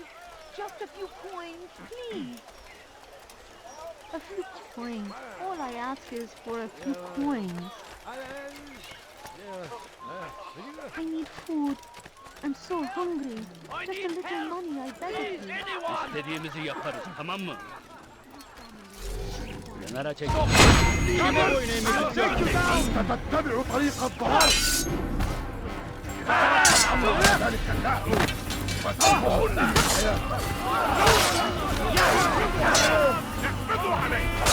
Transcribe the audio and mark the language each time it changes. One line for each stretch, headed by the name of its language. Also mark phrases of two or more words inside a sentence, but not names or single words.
English: Just a few coins, please! A few coins. All I ask is for a few coins. I need food. I'm so hungry. Just a little money, I beg of you.
Turkish: İstediğimizi yaparız, tamam mı? Kenara çek. Kime boyun eğmek istiyorsun?
Arabic: ستتبع طريق الضلال ذلك النار فتنبهن اقبضوا عليه